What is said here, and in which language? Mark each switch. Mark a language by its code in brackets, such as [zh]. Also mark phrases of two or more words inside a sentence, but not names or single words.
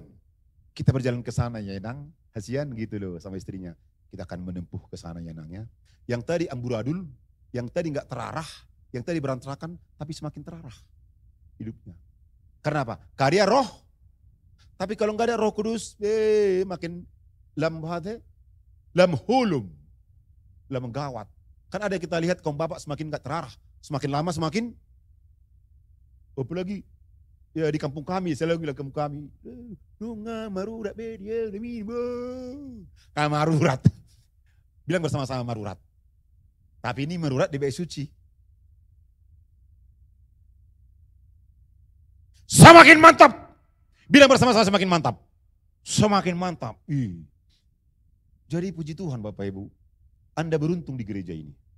[id] Kita berjalan ke sana ya Nang, hasian gitu loh sama istrinya. Kita akan menempuh ke sana ya Nang ya. Yang tadi amburadul, yang tadi gak terarah, yang tadi berantakan, tapi semakin terarah hidupnya. Karena apa? Karya roh. Tapi kalau nggak ada Roh Kudus, makin [bbc] lam hulum, [id] lam gawat. Kan ada kita lihat kaum bapak semakin nggak terarah, semakin lama semakin. Apalagi ya di kampung kami, saya lagi bilang kampung kami, [bbc] dunga marurat dia demi marurat, [id] bilang bersama-sama marurat. Tapi ini marurat di bait suci. Semakin mantap. Bilang bersama-sama semakin mantap. Semakin mantap. Jadi puji Tuhan Bapak Ibu. Anda beruntung di gereja ini.